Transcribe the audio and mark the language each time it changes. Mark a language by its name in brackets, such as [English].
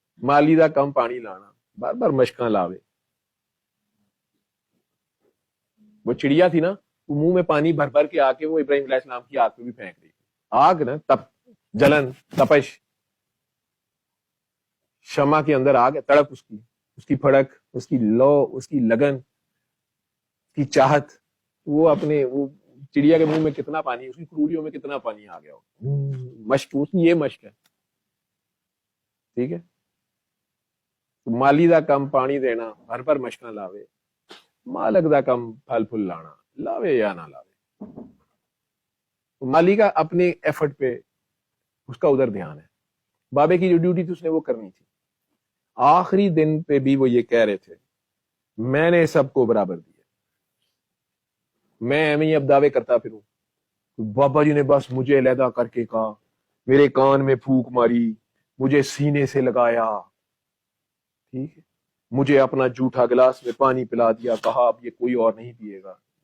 [Punjabi] مالی دا کم پانی لانا، بار بار مشکاں لاوے. [Urdu] وہ چڑیا تھی نا، وہ منہ میں پانی بھر بھر کے آ کے وہ ابراہیم علیہ السلام کی آگ پہ بھی پھینک رہی تھی. آگ نا، جلن، تپش، شمع کے اندر آگ ہے، تڑپ اس کی پھڑک، اس کی لو، اس کی لگن، اس کی چاہت. وہ اپنے وہ چڑیا کے منہ میں کتنا پانی، اس کی کروڑیوں میں کتنا پانی آ گیا ہو. مشق، اس کی یہ مشق ہے. ٹھیک ہے. [Punjabi] مالی دا کم پانی دینا، ہر پر مشکاں لاوے. مالک دا کم پھل پھل لانا، لاوے یا نہ لاوے. [Urdu] مالی کا اپنے ایفرٹ پہ اس کا ادھر دھیان ہے. بابے کی جو ڈیوٹی تھی اس نے وہ کرنی تھی. آخری دن پہ بھی وہ یہ کہہ رہے تھے میں نے سب کو برابر دیا. میں ایویں اب دعوے کرتا پھروں. بابا جی نے بس مجھے علیحدہ کر کے کہا، میرے کان میں پھونک ماری، مجھے سینے سے لگایا، ٹھیک ہے، مجھے اپنا جھوٹا گلاس میں پانی پلا دیا، کہا اب یہ کوئی اور نہیں پیے گا.